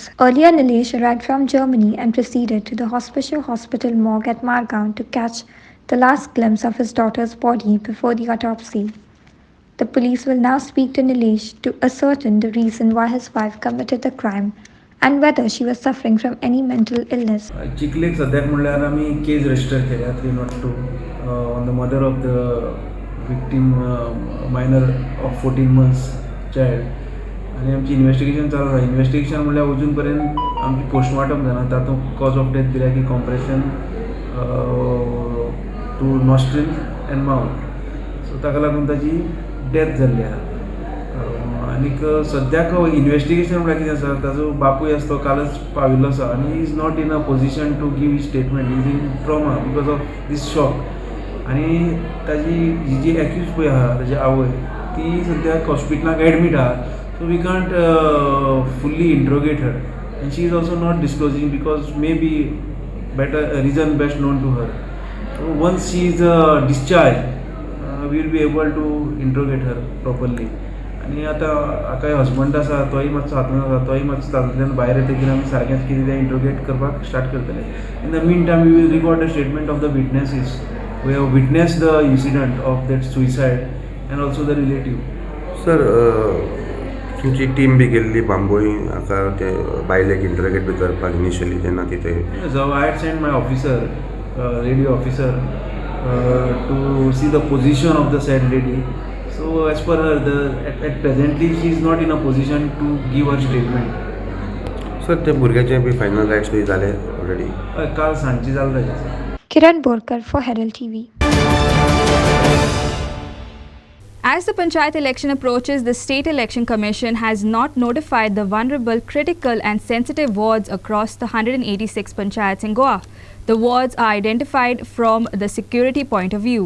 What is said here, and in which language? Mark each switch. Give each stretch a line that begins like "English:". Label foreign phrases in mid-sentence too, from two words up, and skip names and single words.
English: Earlier, Nilesh arrived from Germany and proceeded to the hospital morgue at Margao to catch the last glimpse of his daughter's body before the autopsy. The police will now speak to Nilesh to ascertain the reason why his wife committed the crime and whether she was suffering from any mental illness.
Konkani: चिखलेक सद्याक म्हणल्यार आमी केस रजिस्टर केल्या 302
English: on the mother of the victim minor of 14 months child
Konkani: आनी आमची इन्वेस्टिगेशन चालू आसा. इन्वेस्टिगेशन म्हणल्यार अजून पर्यंत आमची पोस्टमार्टम जाना, तातूंत
English: cause of death
Konkani: दिल्या की
English: compression to nostril and mouth,
Konkani: सो ताका लागून ताची डेथ जाल्ली आसा. आनीक सद्याक इन्वेस्टिगेशन म्हळ्यार कितें आसा, ताजो बापूय आसा तो कालच पाविल्लो आसा आनी
English: he is not in a position to give statement, is in trauma because of this shock.
Konkani: आनी ताजी जी एक्यूज पळय आहा ताजी आवय ती सद्याक हॉस्पिटलाक एडमीट आहा,
English: so we can't fully interrogate her and she is also not disclosing because maybe better reason best known to her. So once she is discharged, we will be able to interrogate her properly.
Konkani: आणि आता काय हजबंड आसा तोय मातसो हातून आसा, तोय मातसो तातूंतल्यान भायर येतकीर आमी सारकेंच कितें तें इंट्रोगेट करपाक स्टार्ट करतले.
English: in the mean time we will record the statement of the witnesses who have witnessed the incident of that suicide and also the relative.
Konkani: सर तुमची टीम बी गेल्ली बांबोळी हाका ते बायलेक इंटरोगेट बी करपाक इनिशियली जेन्ना तिथे
English: So I had sent my officer, radio officer, to see the position of the said lady. So as per her, at presently she is not in a position to give her statement.
Konkani: सर ते भुरग्याचे बी फायनल रायट्स बी जाले ऑलरेडी. काल सांजची जाल्ले ताचे.
English: Kiran Borkar for Herald TV. As the Panchayat election approaches, the State Election Commission has not notified the vulnerable, critical and sensitive wards across the 186 Panchayats in Goa. The wards are identified from the security point of view.